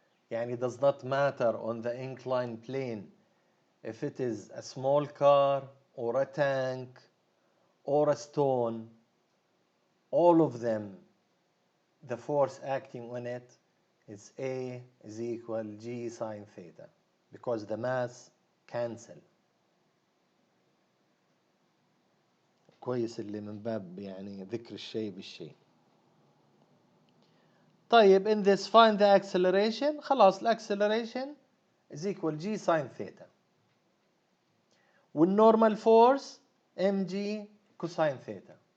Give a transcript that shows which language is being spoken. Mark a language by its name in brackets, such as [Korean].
[English] يعني it does not matter on the inclined plane if it is a small car or a tank or a stone, all of them, the force acting on it is A is equal G sine theta because the mass cancel. [Arabic] كويس اللي من باب يعني ذكر الشيء بالشيء. [English] طيب in this find the acceleration. خلاص acceleration is equal G sine theta. والnormal force mg cosine theta.